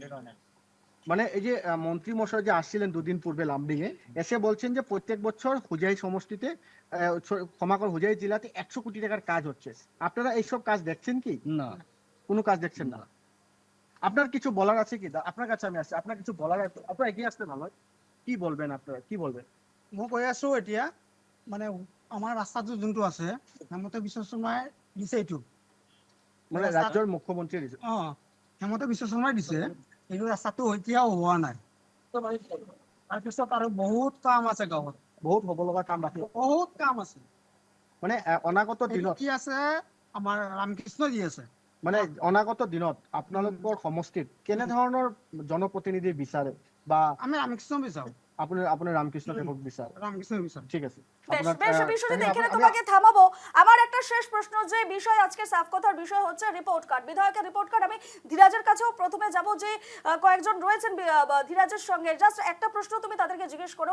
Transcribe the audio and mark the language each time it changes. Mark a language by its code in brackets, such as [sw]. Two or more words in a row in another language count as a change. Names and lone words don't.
[bn] মানে এই যে মন্ত্রী মশাই যে আসছিলেন দুদিন পূর্বে লামডিং এ, এসে বলছেন যে প্রত্যেক বছর হুজাই সমষ্টিতে, ক্ষমাকর হুজাই জেলাতে 100 কোটি টাকার কাজ হচ্ছে। আপনারা এইসব কাজ দেখছেন কি? না, কোনো কাজ দেখছেন না। আপনার কিছু বলার আছে কি? আপনার কাছে আমি আসছি, আপনার কিছু বলার আছে? আপনারা এগিয়ে আসতে ভালো হয়। কি বলবেন আপনারা, কি বলবেন? [as] মই কৈ আছো এতিয়া, মানে আমাৰ ৰাস্তাটো যোনটো আছে হেমন্ত বিশ্ব শৰ্মাই দিছে এইটো, মানে রাজ্যের মুখ্যমন্ত্রী দিছে। হেমন্ত বিশ্ব শৰ্মাই দিছে, এইটো ৰাস্তাটো এতিয়াও হোৱা নাই। তাৰপিছত আৰু বহুত কাম আছে গাঁৱত, বহুত হব লগা কাম বাকি, বহুত কাম আছে। মানে অনাগত দিনত কি আছে, আমাৰ ৰামকৃষ্ণ যি আছে, মানে অনাগত দিনত আপোনালোকৰ সমষ্টিত কেনে ধৰণৰ জনপ্ৰতিনিধি বিচাৰে, বা আমি ৰামকৃষ্ণ বিচাৰো। [bn] আপনার রামকৃষ্ণ ঠাকুর বিশ্বাস। রামকৃষ্ণ মিশন। ঠিক আছে। বেশ আপনার, বেশ আহ, বিষয়টি আমি- দেখে আমি- তোমাকে থামাবো। আমার একটা শেষ প্রশ্ন, যে বিষয় আজকে সাফ কথার বিষয় হচ্ছে রিপোর্ট কার্ড, বিধায়কের রিপোর্ট কার্ড। আমি ধীরাজের কাছেও প্রথমে যাব, যে কয়েকজন রয়েছেন ধীরাজের সঙ্গে, জাস্ট একটা প্রশ্ন তুমি তাদেরকে জিজ্ঞেস করো।